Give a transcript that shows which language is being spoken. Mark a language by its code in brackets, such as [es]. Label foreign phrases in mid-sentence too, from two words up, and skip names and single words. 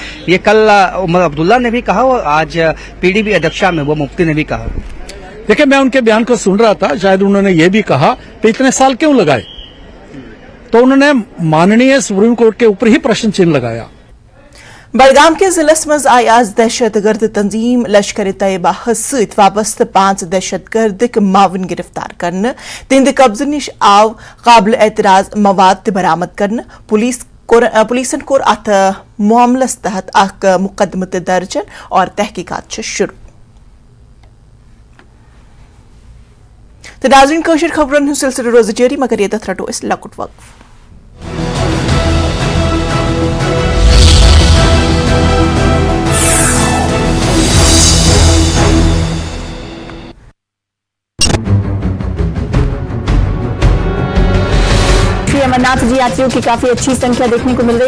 [hi] ये कल उमर अब्दुल्ला ने भी कहा और आज पीडीपी अध्यक्षा महबूबा मुफ्ती ने भी कहा। देखिए, मैं उनके बयान को सुन रहा था, शायद उन्होंने ये भी कहा कि इतने साल क्यों लगाए, तो उन्होंने माननीय सुप्रीम कोर्ट के ऊपर ही प्रश्न चिन्ह लगाया। [ks] बडगाम के जिलस मज आय आज दहशतगर्द तंजीम लश्कर तैयबा सत वाबस्त 5 दहशतगर्द मावन गिरफ्तार करने, तिंद कब्ज निश आव काबिल एतराज मवाद बरामद करने। पुलिसन कोर अथ मामलस तहत अख मुकदमत दर्ज और तहकीकात शुरू। [hi] तो नाज़रीन, [ks] कशर खबरन हुंद सिलसिला रोज जारी, मगर ये रटो इस लकुट वक्फ। [hi] अमरनाथ जी यात्रियों की काफी अच्छी संख्या देखने को मिल रही।